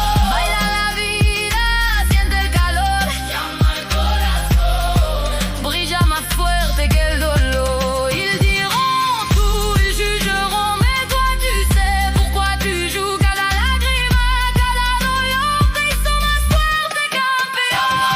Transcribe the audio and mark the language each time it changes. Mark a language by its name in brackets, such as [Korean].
[Spanish] Baila la vida, siente el calor. Llama al corazón, brilla más fuerte que el dolor. [French] Ils diront tout, ils jugeront, mais toi tu sais pourquoi tu joues. [Spanish] Cada lágrima, cada dolor te hizo más fuerte, campeón.